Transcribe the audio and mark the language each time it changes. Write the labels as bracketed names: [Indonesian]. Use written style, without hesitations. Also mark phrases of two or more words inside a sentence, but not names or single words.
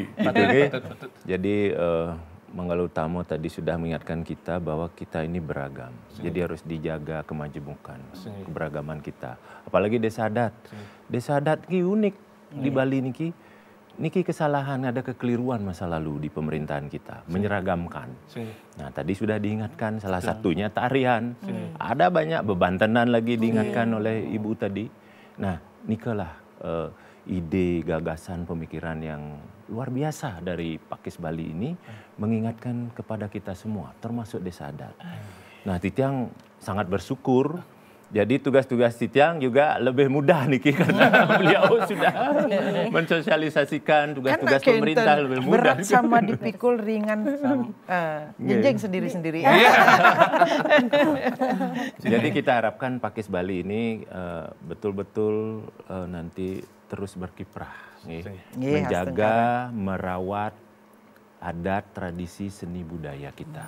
[Indonesian] Jadi Manggala Utama tadi sudah mengingatkan kita bahwa kita ini beragam. Jadi harus dijaga kemajemukan, keberagaman kita. Apalagi desa adat. Desa adat ini unik di Bali niki. Niki kesalahan, ada kekeliruan masa lalu di pemerintahan kita, menyeragamkan. Nah tadi sudah diingatkan salah satunya tarian. Ada banyak bebantenan lagi diingatkan oleh Ibu tadi. Nah nikalah ide, gagasan, pemikiran yang luar biasa dari Pakis Bali ini mengingatkan kepada kita semua, termasuk desa adat. Nah Titiang sangat bersyukur. Jadi tugas-tugas Titiang juga lebih mudah nih karena beliau sudah mensosialisasikan tugas-tugas pemerintah lebih mudah. Berat sama dipikul ringan jenjeng sendiri-sendiri. Jadi kita harapkan Pakis Bali ini betul-betul nanti terus berkiprah, menjaga, merawat adat, tradisi, seni budaya kita.